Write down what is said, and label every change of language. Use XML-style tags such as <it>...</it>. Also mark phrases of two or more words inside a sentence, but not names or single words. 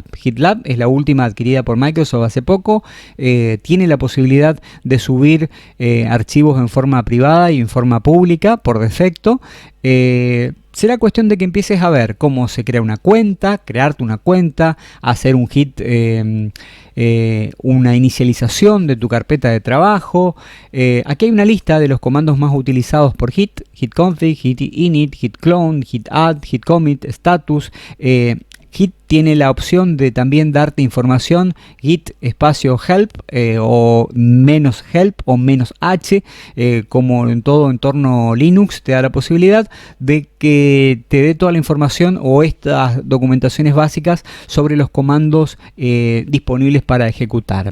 <es>GitLab es la última adquirida por Microsoft hace poco. Tiene la posibilidad de subir archivos en forma privada y en forma pública por defecto. Será cuestión de que empieces a ver cómo se crea una cuenta, crearte una cuenta, hacer un git, una inicialización de tu carpeta de trabajo. Aquí hay una lista de los comandos más utilizados por Git: git config, git init, git clone, git add, git commit, status. Git tiene la opción de también darte información, git espacio help o menos help o menos h, como en todo entorno Linux te da la posibilidad de que te dé toda la información o estas documentaciones básicas sobre los comandos disponibles para ejecutar.</es>